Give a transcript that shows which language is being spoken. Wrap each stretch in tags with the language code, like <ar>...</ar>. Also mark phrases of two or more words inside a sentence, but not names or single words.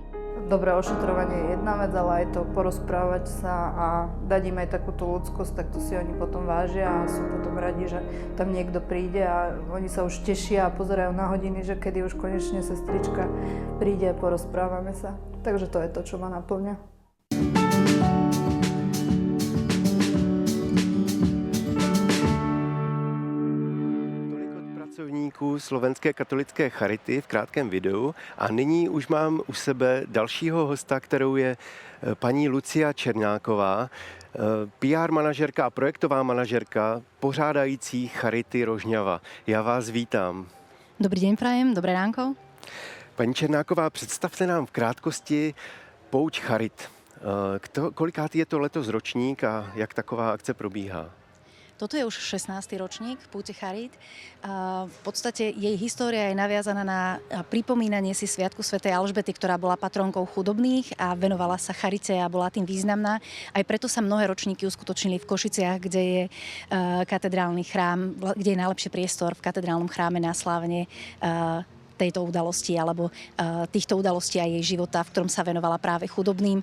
<sk>Dobré ošetrovanie je jedna vec, ale aj to porozprávať sa a dať im aj takúto ľudskosť, tak to si oni potom vážia a sú potom radi, že tam niekto príde a oni sa už tešia a pozerajú na hodiny, že kedy už konečne sestrička príde a porozprávame sa. Takže to je to, čo ma naplňa.</sk> <cs>Slovenské katolické charity v krátkém videu a nyní už mám u sebe dalšího hosta, kterou je paní Lucia Černáková, PR manažerka a projektová manažerka pořádající Charity Rožňava. Já vás vítám.</cs> <sk>Dobrý deň prajem, dobré ránko.</sk> <cs>Paní Černáková, představte nám v krátkosti pouť Charit. Kolikátý je to letos ročník a jak taková akce probíhá?</cs> <sk>Toto je už 16. ročník Púte Charit. V podstate jej história je naviazaná na pripomínanie si Sviatku svätej Alžbety, ktorá bola patronkou chudobných a venovala sa charite a bola tým významná. Aj preto sa mnohé ročníky uskutočnili v Košiciach, kde je katedrálny chrám, kde je najlepší priestor v katedrálnom chráme na slávenie tejto udalosti alebo týchto udalostí a jej života, v ktorom sa venovala práve chudobným.</sk>